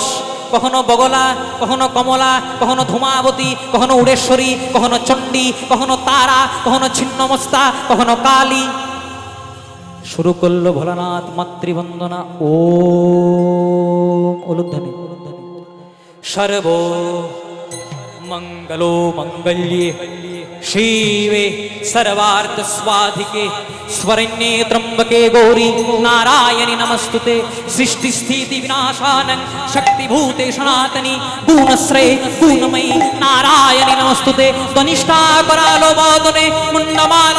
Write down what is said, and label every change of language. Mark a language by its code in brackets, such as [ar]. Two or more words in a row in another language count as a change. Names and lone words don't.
[bn] কখনো বগলা, কখনো কমলা, কখনো ধূমাবতী, কখনো উড়েশ্বরী, কখনো চণ্ডী, কখনো তারা, কখনো ছিন্নমস্তা, কখনো কালী। শুরু করলো ভোলানাথ মাতৃবন্দনা। ও উলুধ্বনি [sa] সর্ব মঙ্গলো মঙ্গল্যে शिवे सर्वार्थ स्वाधिके स्वरण्ये त्र्यंबके गौरी नारायणि नमस्तुते सृष्टि स्थिति विनाशानं शक्तिभूते सनातनी गुणश्रये गुणमयी नारायणि नमस्तुते त्वनिष्ठा करालो मोदने मुंडमाला